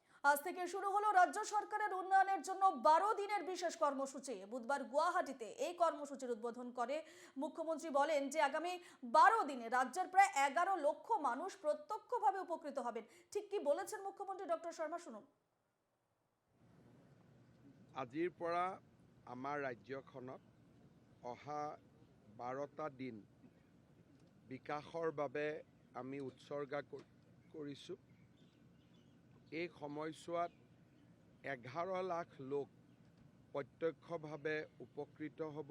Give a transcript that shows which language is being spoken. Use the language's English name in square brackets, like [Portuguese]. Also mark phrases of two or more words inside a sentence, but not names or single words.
[Bangla] আজ থেকে শুরু হলো রাজ্য সরকারের উন্নয়নের জন্য 12 দিনের বিশেষ কর্মসূচি। বুধবার গুয়াহাটিতে এই কর্মসূচির উদ্বোধন করে মুখ্যমন্ত্রী বলেন যে আগামী 12 দিনে রাজ্যের প্রায় 11 লক্ষ মানুষ প্রত্যক্ষভাবে উপকৃত হবেন। ঠিক কি বলেছেন মুখ্যমন্ত্রী ডক্টর শর্মা, শুনুন। [Assamese] আজিৰ পৰা আমাৰ ৰাজ্যখনত অহা 12টা দিন বিকাশৰ বাবে আমি উৎসৰ্গা কৰিছোঁ। এই সময়ছোৱাত 11 লাখ লোক প্ৰত্যক্ষভাৱে উপকৃত হ'ব।